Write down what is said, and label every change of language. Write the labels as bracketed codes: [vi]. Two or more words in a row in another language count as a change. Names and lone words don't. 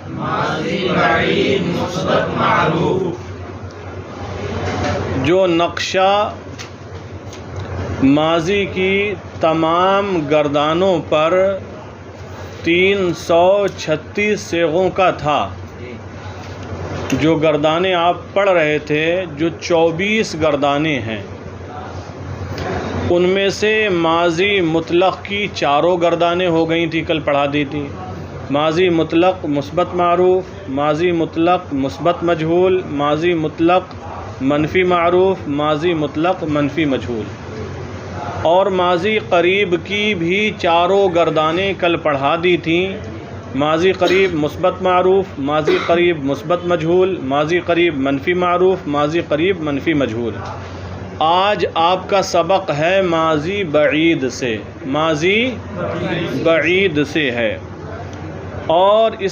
[ur] جو نقشہ ماضی کی تمام گردانوں پر 336 صیغوں کا تھا، جو گردانیں آپ پڑھ رہے تھے، جو 24 گردانیں ہیں، ان میں سے ماضی مطلق کی 4 گردانیں ہو گئی تھی، کل پڑھا دی تھی۔ ماضی مطلق مثبت معروف، ماضی مطلق مثبت مجہول، ماضی مطلق منفی معروف، ماضی مطلق منفی مجہول، اور ماضی قریب کی بھی 4 گردانیں کل پڑھا دی تھیں۔ ماضی قریب مثبت معروف، ماضی قریب مثبت مجہول، ماضی قریب منفی معروف، ماضی قریب منفی مجہول۔ آج آپ کا سبق ہے ماضی بعید سے، ماضی بعید سے ہے، اور اس